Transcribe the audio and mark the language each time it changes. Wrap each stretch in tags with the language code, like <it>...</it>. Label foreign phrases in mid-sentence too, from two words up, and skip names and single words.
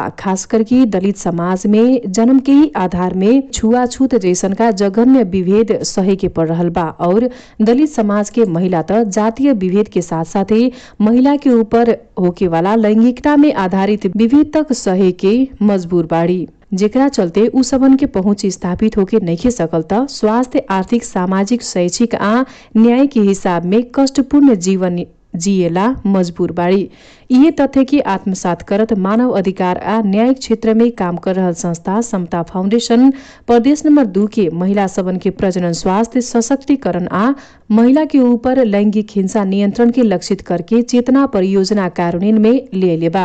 <bho>खास करके दलित समाज में जन्म के ही आधार में छुआछूत जैसन का जघन्य विभेद सहे के पड़ रहल बा और दलित समाज के महिला त जातीय विभेद के साथ साथे महिला के ऊपर होके वाला लैंगिकता में आधारित विभेद तक सहे के मजबूर बाड़ी, जेकरा चलते उ सबन के पहुंच स्थापित होके नइखे सकल त स्वास्थ्य, आर्थिक, सामाजिक, शैक्षिक आ न्याय के हिसाब में कष्टपूर्ण जीवन जिएला मजबूर बाड़ी। यही तथ्य की आत्मसात करत मानव अधिकार आ न्यायिक क्षेत्र में काम कर रहल संस्था समता फाउंडेशन प्रदेश नंबर 2 के महिला सबन के प्रजनन, स्वास्थ्य, सशक्तिकरण आ महिला के ऊपर लैंगिक हिंसा नियंत्रण के लक्षित करके चेतना परियोजना कार्यान्वयन में ले बा।</bho>